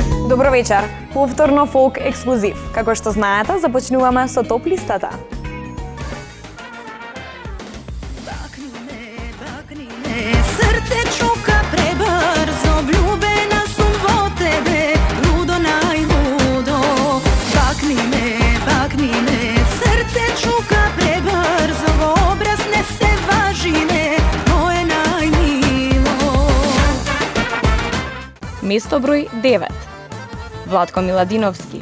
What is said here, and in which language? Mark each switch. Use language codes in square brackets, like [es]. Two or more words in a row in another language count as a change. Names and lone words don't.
[mk] Добро вечер. Повторно фолк ексклузив. Како што знаете, започнуваме со топ листата. Srce čuka prebrzo, vljubena sam vo tebe, ludo najludo. Bakni me, srce čuka prebrzo, obraz nese važine, moje najmilo. Место број 9. Владко Миладиновски.